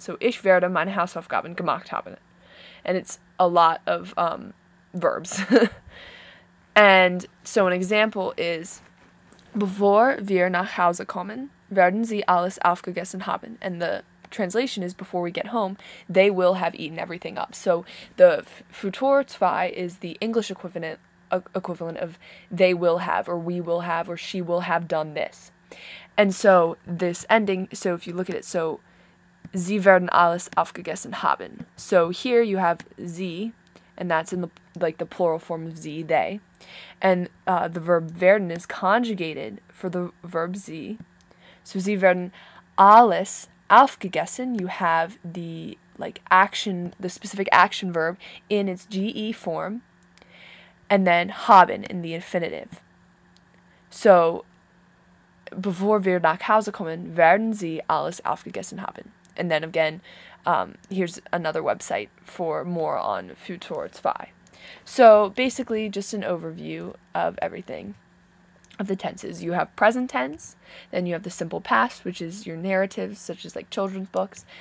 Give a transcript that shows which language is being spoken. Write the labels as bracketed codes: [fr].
[de] So ich werde meine Hausaufgaben gemacht haben. [en] And it's a lot of verbs. And so an example is, [de] bevor wir nach Hause kommen, werden sie alles aufgegessen haben. [en] And the translation is, before we get home, they will have eaten everything up. So the Futur 2 is the English equivalent of they will have, or we will have, or she will have done this. And so this ending, so if you look at it, so [de] sie werden alles aufgegessen haben. [en] So here you have sie, and that's in the plural form of sie, they. And the verb werden is conjugated for the verb sie. So [de] sie werden alles aufgegessen. [en] You have the action, the specific action verb in its ge form, and then haben in the infinitive. [de] So bevor wir nach Hause kommen, werden sie alles aufgegessen haben. [en] And then again, here's another website for more on Futur 2. So basically just an overview of everything, of the tenses. You have present tense, then you have the simple past, which is your narratives, such as like children's books.